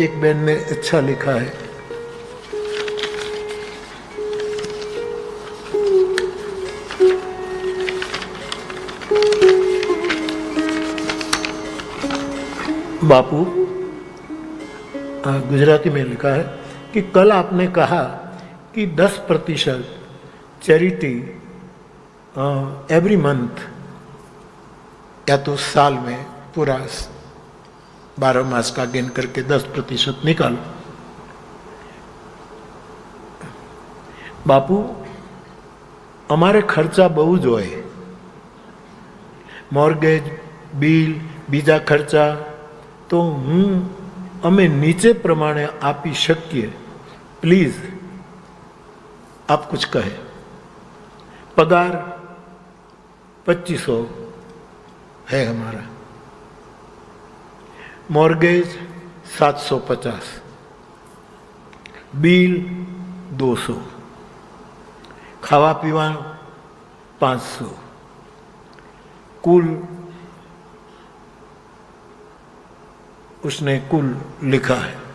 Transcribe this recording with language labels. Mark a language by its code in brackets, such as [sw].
[hi] एक बहन ने अच्छा लिखा है, बापू, गुजराती में लिखा है कि कल आपने कहा कि 10% चैरिटी [en] every month, [hi] या तो साल में पूरा 12 मास का गिन करके 10% निकालो। [gu] बापू, અમારે ખર્ચા બહુ જ હોય, મોર્ગેજ, બિલ, બીજા ખર્ચા, તો અમે નીચે પ્રમાણે આપી શકીએ। [hi] પ્લીઝ आप कुछ कहे। पगार 2500 है हमारा, मॉर्गेज 750, बिल 200, खावा पीवा 500, कुल उसने कुल लिखा है।